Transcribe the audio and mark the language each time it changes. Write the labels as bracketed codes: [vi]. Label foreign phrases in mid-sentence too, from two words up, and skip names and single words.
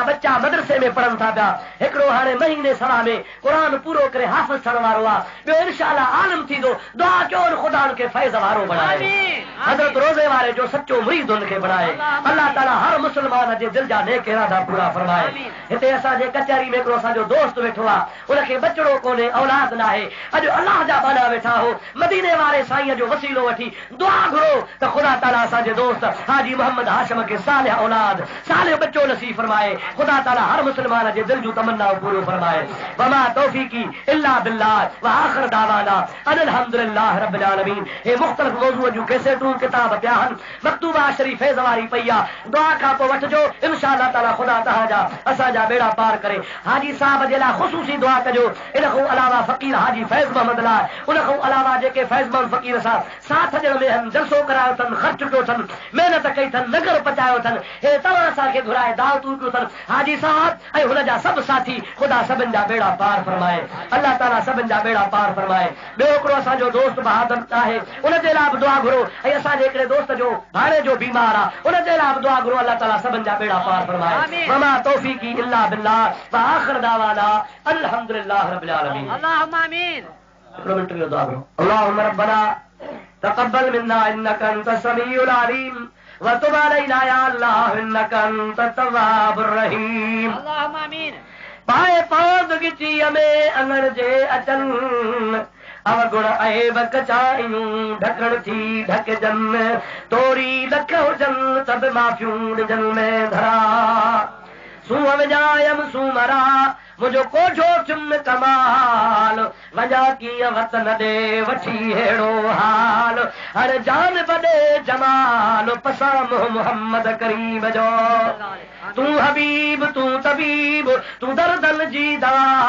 [sd] बच्चा मदरसे में पढ़नि था पिया हिकिड़ो हाणे महीने सवा में क़ुरान पूरो करे हाफ़िज़ थियण वारो आहे ॿियो इंशाअल्लाह आलिम थींदो दुआ कयो ख़ुदा हुनखे फैज़ वारो बणाए हज़रत रोज़े वारे जो सचो मुरीद हुनखे बणाए अल्लाह ताला हर मुस्लमान जे दिल जा नेक इरादा पूरा फरमाए हिते असांजे कचहरी में हिकिड़ो असांजो दोस्त वेठो आहे उनखे बचड़ो कोन्हे औलाद न आहे अॼु अल्लाह जा बाना वेठा हो मदीने वारे साईं जो वसीलो वठी दुआ घुरो त ख़ुदा ताला असांजे दोस्त हाजी मोहम्मद हाशिम खे सालिह औलाद सालिह बच्चो नसीब फरमाए ख़ुदा ताला हर मुस्लमान जे दिल जूं तमन्नाऊं पूरो फरमाए [ar] وما توفيقي إلا بالله و آخر دعوانا أن الحمد لله رب العالمين [sd] हे मुख़्तलिफ़ मौज़ूअ जूं कैसेटूं किताब पिया आहिनि मकतूबा शरीफ़ फैज़ वारी पई आहे दुआ खां पोइ वठिजो [ar] إن شاء الله تعالى [sd] ख़ुदा तव्हांजा असांजा बेड़ा पार करे हाजी साहब जे लाइ ख़ुसूसी दुआ कजो इन खां अलावा फ़क़ीर हाजी फैज़ मोहम्मद लाइ उन खां अलावा जेके फैज़ मोहम्मद फ़क़ीर सां साथ ॾियण में आहिनि जलसो करायो अथनि ख़र्च कयो अथनि महिनत कई अथनि नगर पचायो अथनि हे तव्हां असांखे घुराए दावतूं कयो अथनि हाजी साहब ऐं हुनजा सभु साथी ख़ुदा सभिनि जा बेड़ा पार फरमाए अल्लाह ताला सभिनि जा बेड़ा पार फरमाए ॿियो हिकिड़ो असांजो दोस्त बहादुर आहे उनजे लाइ बि दुआ घुरो ऐं असांजे हिकिड़े दोस्त जो भाणे जो बीमार आहे उनजे लाइ बि दुआ घुरो अल्लाह ताला सभिनि जा बेड़ा पार फरमाए [ar] وما توفيقي إلا بالله و آخر دعوانا الحمد لله رب العالمين اللهم آمين [sd] हिकिड़ो मिंट जो दुआ घुरो [ar] اللهم ربنا تقبل منا إنك أنت السميع العليم و تب علينا يا الله إنك أنت التواب الرحيم اللهم آمين [sd] पाए पौध गिचीअ में अङण जे अचनि अवगुण ऐब कचायूं ढकण थी ढकजनि तोरी लख हुजनि सभु माफ़ियूं ॾिजनि में धरा सूंहं विञायमि सूमरा मुंहिंजो कोठो चुन कमाल वञा कीअं वतन ॾे वठी अहिड़ो हाल हर जान बॾे जमाल पसाम मोहम्मद करीम जो तूं हबीब तूं तबीब तूं दर्दन जी दवा